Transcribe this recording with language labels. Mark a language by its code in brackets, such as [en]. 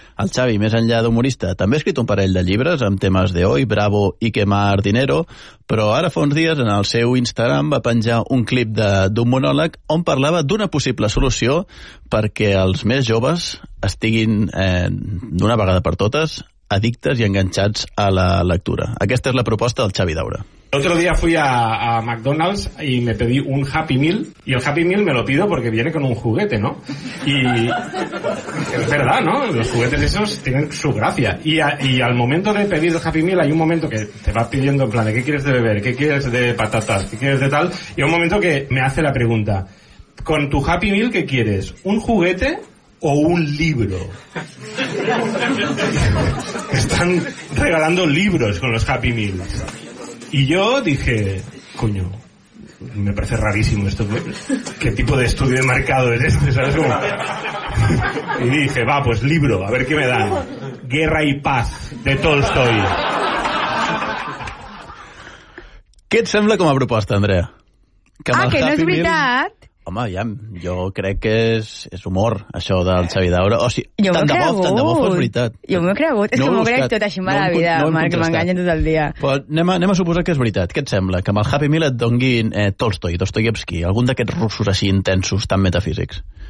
[ca] El Xavi, més enllà d'humorista, també ha escrit un parell de llibres amb temes de Oi, Bravo i Quemar Dinero, però ara fa uns dies en el seu Instagram va penjar un clip d'un monòleg on parlava d'una possible solució perquè els més joves estiguin d'una vegada per totes addictes i enganxats a la lectura. Aquesta és la proposta del Xavi Daura. [es] El otro día fui a McDonald's y me pedí un Happy Meal, y el Happy Meal me lo pido porque viene con un juguete, ¿no? Y es verdad, ¿no? Los juguetes esos tienen su gracia. Y al momento de pedir el Happy Meal hay un momento que te va pidiendo en plan de qué quieres de beber, qué quieres de patatas, qué quieres de tal, y hay un momento que me hace la pregunta, ¿con tu Happy Meal qué quieres? ¿Un juguete o un libro? Están regalando libros con los Happy Meals. Y yo dije, coño, me parece rarísimo esto, ¿qué tipo de estudio de mercado es este? ¿Sabes cómo? Y dije, va, pues libro, a ver qué me dan. Guerra y paz, de Tolstoy. [ca] ¿Qué te sembla como propuesta, Andrea? [es] Que ah, que no es verdad. [ca] Home, ja, jo crec que és humor, això del Xavi Daura. O sigui, tant de bo fos veritat. Jo m'ho he cregut. És que m'ho crec tot així mala vida, Marc, que m'enganyen tot el dia. Però anem a suposar que és veritat. Què et sembla? Que amb el Happy Meal et donguin Tolstoi, Dostoyevski, algun d'aquests russos així intensos, tan metafísics.